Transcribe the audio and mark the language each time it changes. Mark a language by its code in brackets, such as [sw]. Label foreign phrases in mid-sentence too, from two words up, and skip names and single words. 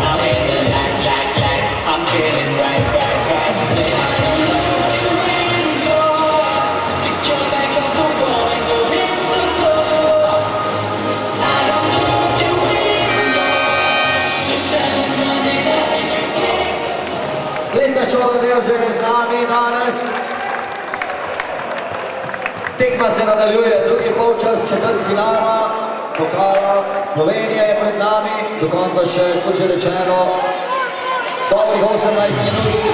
[en] I'm in the light. I'm feeling right. Then I don't know what you're waiting for. Get your back on the wall and go hit the floor. I don't know what you're waiting for. Your time is running out and you can't. [sl] Plesna šola Bevže je z nami danes. Tekma se nadaljuje, drugi polčas četrtfinala pokala Slovenije je pred nami, do konca še, kot že rečeno, dobrih 18 minut.